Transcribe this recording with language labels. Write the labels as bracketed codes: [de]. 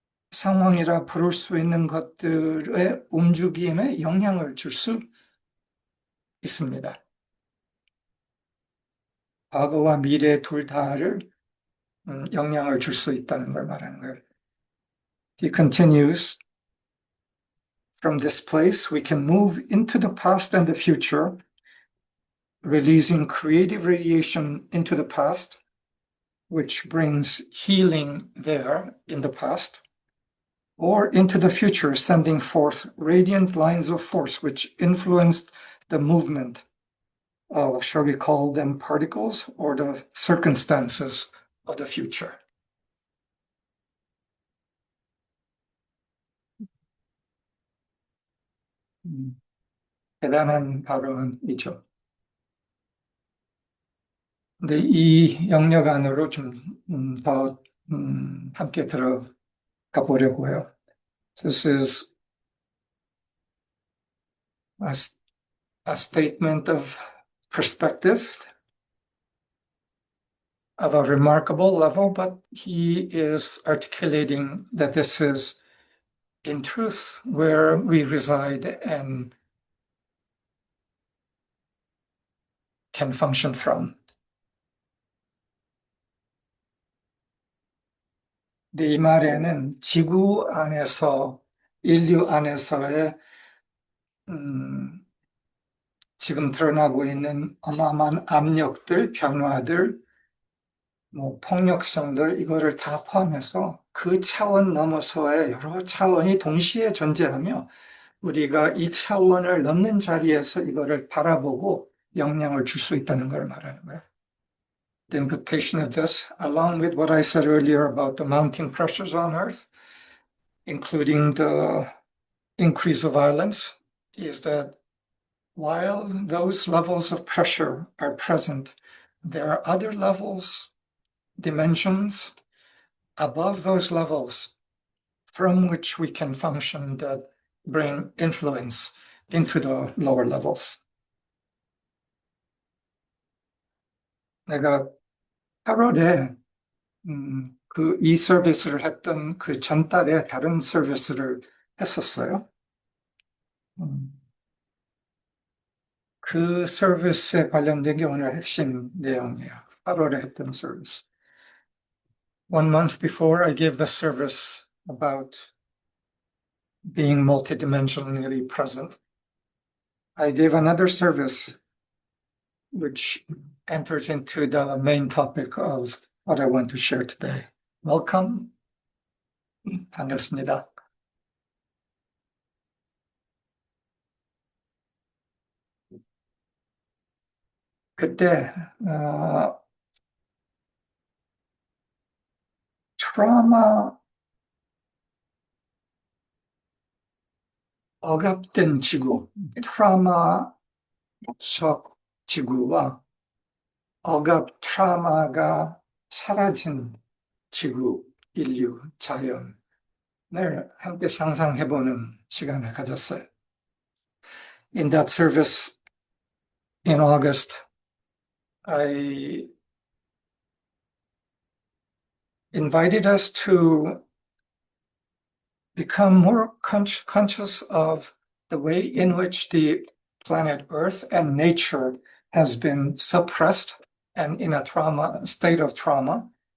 [ko] 상황이라 부를 수 있는 것들의 움직임에 영향을 줄 수 있습니다. 과거와 미래 둘 다를 영향을 줄 수 있다는 걸 말하는 거예요. [en] He continues, from this place we can move into the past and the future, releasing creative radiation into the past, which brings healing there in the past, or into the future, sending forth radiant lines of force which influenced the movement of, shall we call them particles, or the circumstances of the future. [ko] 대단한 발언이죠. 근데 이 영역 안으로 좀 더 함께 들어가 보려고 해요. [en] This is a statement of perspective of a remarkable level, but he is articulating that this is in truth where we reside and can function from. [ko] 이 말에는 지구 안에서, 인류 안에서의 지금 드러나고 있는 어마어마한 압력들, 변화들, 폭력성들, 이거를 다 포함해서 그 차원 넘어서의 여러 차원이 동시에 존재하며 우리가 이 차원을 넘는 자리에서 이거를 바라보고 영향을 줄 수 있다는 걸 말하는 거예요. [en] The implication of this, along with what I said earlier about the mounting pressures on Earth, including the increase of violence, is that while those levels of pressure are present, there are other levels, dimensions above those levels from which we can function that bring influence into the lower levels. [ko] 내가 8월에 이 서비스를 했던 그 전달에 다른 서비스를 했었어요. 그 서비스에 관련된 게 오늘 핵심 내용이에요. 8월에 했던 서비스. [en] 1 month before, I gave the service about being multidimensionally present. I gave another service which enters into the main topic of what I want to share today. Welcome. [ko] 반갑습니다. 그때 트라우마 억압된 지구, 트라우마적 지구와 트라우마가 사라진 지구, 인류, 자연을 함께 상상해보는 시간을 가졌어요. [en] In that service in August, I invited us to become more conscious of the way in which the planet Earth and nature has been suppressed and in a state of trauma,